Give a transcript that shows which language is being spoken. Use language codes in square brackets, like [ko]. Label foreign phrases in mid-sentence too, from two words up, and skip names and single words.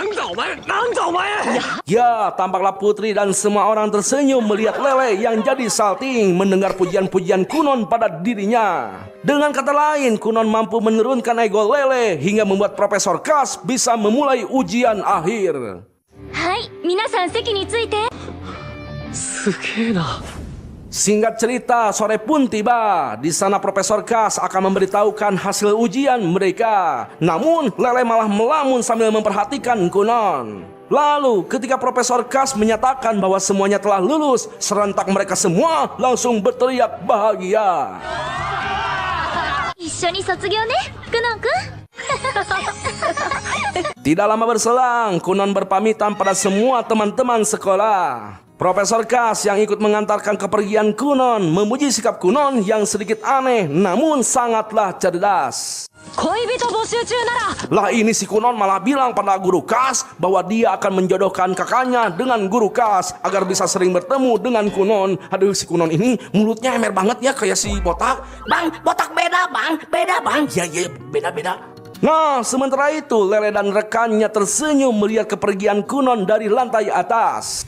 [id] Ya, tampaklah Putri dan semua orang tersenyum melihat Lele yang jadi salting mendengar pujian-pujian Kunon pada dirinya. Dengan kata lain, Kunon mampu menurunkan ego Lele hingga membuat Profesor Kas bisa memulai ujian akhir. [ja] はい皆さん席についてすげえな。 [id] Singkat cerita, sore pun tiba. Di sana Profesor Kas akan memberitahukan hasil ujian mereka. Namun, Lele malah melamun sambil memperhatikan Kunon. Lalu, ketika Profesor Kas menyatakan bahwa semuanya telah lulus, serentak mereka semua langsung berteriak bahagia. [ja] 一緒に卒業ねクノンくん [id] Tidak lama berselang, Kunon berpamitan pada semua teman-teman sekolah. Profesor Kas yang ikut mengantarkan kepergian Kunon memuji sikap Kunon yang sedikit aneh namun sangatlah cerdas. [ja] 恋人募集中なら [id] Lah ini si Kunon malah bilang pada Guru Kas bahwa dia akan menjodohkan kakaknya dengan Guru Kas agar bisa sering bertemu dengan Kunon. Aduh, si Kunon ini mulutnya emer banget ya kayak si Botak. Bang, botak beda bang, beda bang. Ya beda-beda. Nah, sementara itu Lele dan rekannya tersenyum melihat kepergian Kunon dari lantai atas.